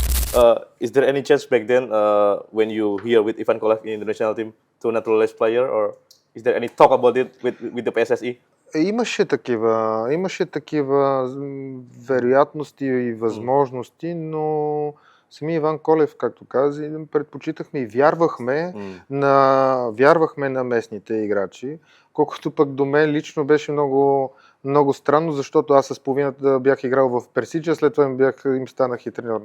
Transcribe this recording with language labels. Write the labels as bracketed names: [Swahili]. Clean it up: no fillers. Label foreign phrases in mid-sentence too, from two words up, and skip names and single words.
[English] Is there any chance back then when you here with Ivan Kolev in the national team to naturalize player, or is there any talk about it with the PSSE? [Bulgarian] Имаше такива вероятности и възможности, но самия Иван Колев, както каза, предпочитахме и вярвахме на местните играчи, колкото пък до мен лично беше много, много странно, защото аз с половината бях играл в Персиджа, след това им станах и треньор.